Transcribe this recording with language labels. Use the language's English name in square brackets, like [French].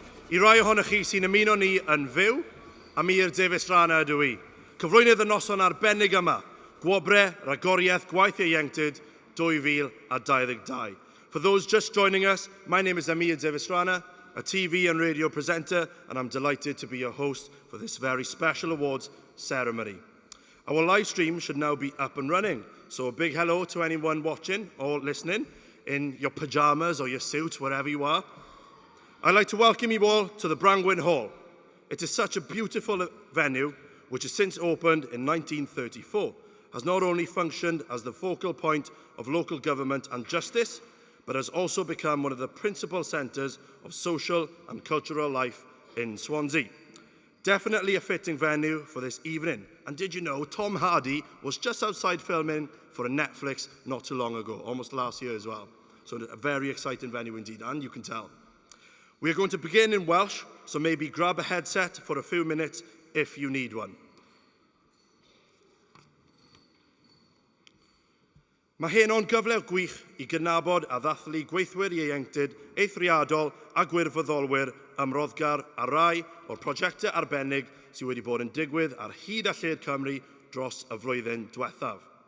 [Welsh] I rai ohonych chi sy'n ymuno ni yn fyw, a mi i'r Davies Rana ydw i. Cyflwynydd y noson arbennig yma, Gwobrau, Rhagoriaeth, Gwaith Ieuenctid, 2022. [English] For those just joining us, my name is Amir Davies Rana, a TV and radio presenter, and I'm delighted to be your host for this very special awards ceremony. Our live stream should now be up and running, so a big hello to anyone watching or listening in your pajamas or your suit, wherever you are. I'd like to welcome you all to the Brangwyn Hall. It is such a beautiful venue, which has since opened in 1934, has not only functioned as the focal point of local government and justice, but has also become one of the principal centres of social and cultural life in Swansea. Definitely a fitting venue for this evening. And did you know Tom Hardy was just outside filming for a Netflix not too long ago, almost last year as well. So a very exciting venue indeed, and you can tell. We are going to begin in Welsh, so maybe grab a headset for a few minutes if you need one. [Welsh] Mae hyn o'n gyfle gwych I gydnabod a ddathlu gweithwyr ieuenctid, eithriadol a gwirfoddolwyr ymroddgar a rai o'r prosiectau arbennig sydd wedi bod yn digwydd ar hyd a lled Cymru dros y flwyddyn diwethaf.